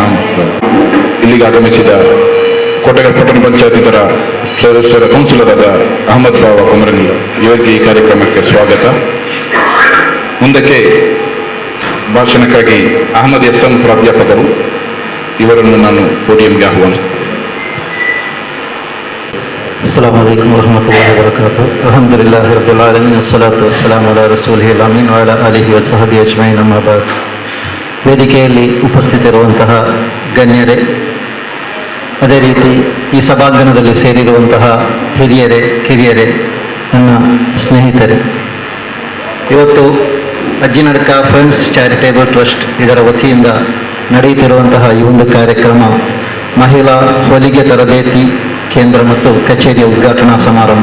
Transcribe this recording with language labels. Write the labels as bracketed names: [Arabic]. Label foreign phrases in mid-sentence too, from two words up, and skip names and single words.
[Kannada] ಇಲ್ಲಿಗೆ ಆಗಮಿಸಿದ ಕೋಟೆಗಲ್ ಪಟ್ಟಣ ಪಂಚಾಯತ್ ಇದರ ಸದಸ್ಯರ ಕೌನ್ಸಿಲರಾದ ಅಹಮದ್ ಬಾವ ಕುಮರನ್ ಇವರಿಗೆ ಈ ಕಾರ್ಯಕ್ರಮಕ್ಕೆ ಸ್ವಾಗತ. ಮುಂದಕ್ಕೆ ಭಾಷಣಕ್ಕಾಗಿ ಅಹಮದ್ ಎಸ್ಎಂ ಪ್ರಾಧ್ಯಾಪಕರು, ಇವರನ್ನು ನಾನು ಪೋಡಿಯಂಗೆ ಆಹ್ವಾನಿಸ್ತೇನೆ. [Arabic] السلام عليكم ورحمة الله وبركاته. الحمد لله رب العالمين والصلاة والسلام على رسوله الأمين وعلى آله وصحبه أجمعين أما بعد. [Kannada] ವೇದಿಕೆಯಲ್ಲಿ ಉಪಸ್ಥಿತರಿರುವಂತಹ ಗಣ್ಯರೇ, ಅದೇ ರೀತಿ ಈ ಸಭಾಂಗಣದಲ್ಲಿ ಸೇರಿರುವಂತಹ ಹಿರಿಯರೇ, ಕಿರಿಯರೇ, ನನ್ನ ಸ್ನೇಹಿತರೆ, ಇವತ್ತು ಅಜ್ಜಿನಡ್ಕ ಫ್ರೆಂಡ್ಸ್ ಚಾರಿಟೇಬಲ್ ಟ್ರಸ್ಟ್ ಇದರ ವತಿಯಿಂದ ನಡೆಯುತ್ತಿರುವಂತಹ ಈ ಒಂದು ಕಾರ್ಯಕ್ರಮ ಮಹಿಳಾ ಹೊಲಿಗೆ ತರಬೇತಿ ಕೇಂದ್ರ ಮತ್ತು ಕಚೇರಿಯ ಉದ್ಘಾಟನಾ ಸಮಾರಂಭ.